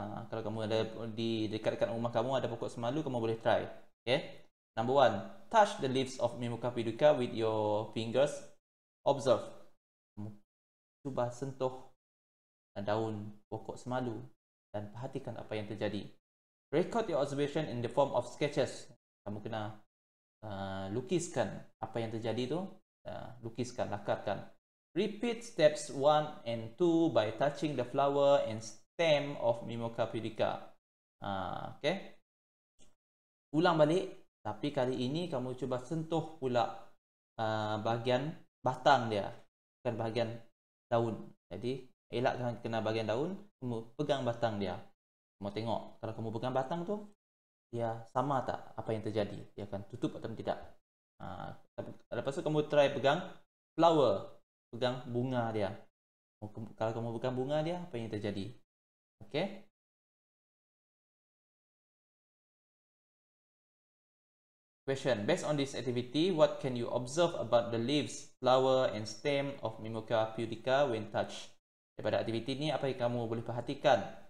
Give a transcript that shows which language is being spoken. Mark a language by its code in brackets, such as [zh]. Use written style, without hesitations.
[ms] Kalau kamu ada di dekat rumah kamu ada pokok semalu, kamu boleh try. Okay. [en] Number 1, touch the leaves of Mimosa pudica with your fingers. Observe. [ms] Cuba sentuh daun pokok semalu dan perhatikan apa yang terjadi. [en] Record your observation in the form of sketches. [ms] Kamu kena lukiskan apa yang terjadi tu. Lukiskan, lakarkan. [en] Repeat steps 1 and 2 by touching the flower and stem of Mimosa pudica. [ms] Okay. Ulang balik, tapi kali ini kamu cuba sentuh pula bahagian batang dia, bukan bahagian daun. Jadi elak kena bahagian daun, kamu pegang batang dia. Kamu tengok, kalau kamu pegang batang tu, dia sama tak apa yang terjadi, dia akan tutup atau tidak. Lepas tu kamu try pegang flower, pegang bunga dia. Kalau kamu pegang bunga dia, apa yang terjadi? Okay. [en] Question. Based on this activity, what can you observe about the leaves, flower and stem of Mimosa pudica when touched? [ms] Daripada aktiviti ni, apa yang kamu boleh perhatikan?